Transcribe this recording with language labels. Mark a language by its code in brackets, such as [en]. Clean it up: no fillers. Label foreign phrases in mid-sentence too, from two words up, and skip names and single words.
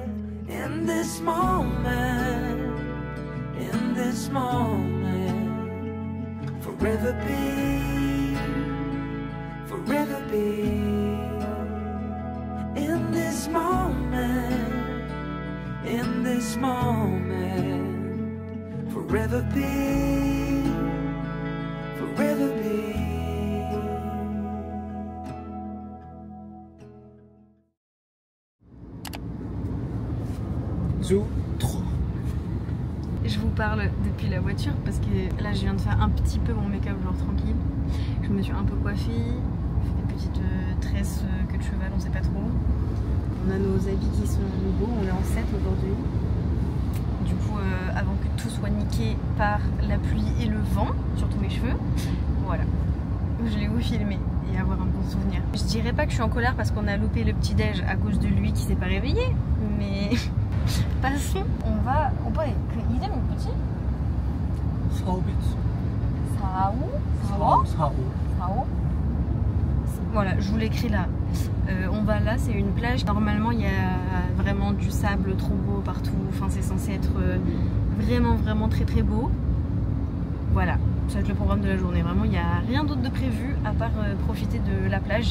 [en] In this moment, in this moment, forever be, forever be. In this moment, in this moment, forever be, forever be. [fr] Je vous parle depuis la voiture parce que là je viens de faire un petit peu mon make-up genre tranquille. Je me suis un peu coiffée, fait des petites tresses queue de cheval, on sait pas trop. On a nos habits qui sont beaux, on est en 7 aujourd'hui. Du coup avant que tout soit niqué par la pluie et le vent, surtout mes cheveux, voilà. Je l'ai vous filmer et avoir un bon souvenir. Je dirais pas que je suis en colère parce qu'on a loupé le petit déj à cause de lui qui s'est pas réveillé, mais passons. On va. [ko] 오빠 그 이름이 뭐지? 사오비츠. 사오? [fr] Voilà, je vous l'écris là. On va là, c'est une plage. Normalement, il y a vraiment du sable trop beau partout. Enfin, c'est censé être vraiment très très beau. Voilà, ça va être le programme de la journée. Vraiment, il n'y a rien d'autre de prévu à part profiter de la plage.